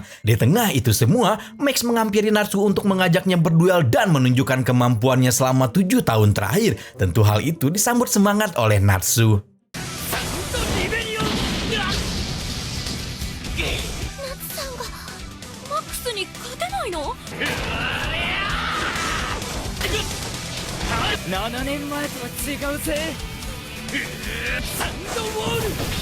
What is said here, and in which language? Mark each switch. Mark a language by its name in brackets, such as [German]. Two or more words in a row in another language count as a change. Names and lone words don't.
[Indonesian] Di tengah itu semua, Max menghampiri Natsu untuk mengajaknya berduel dan menunjukkan kemampuannya selama 7 tahun terakhir. Tentu hal itu disambut semangat oleh Natsu. [Japanese] 7年前とは違うぜ。サンドウォール。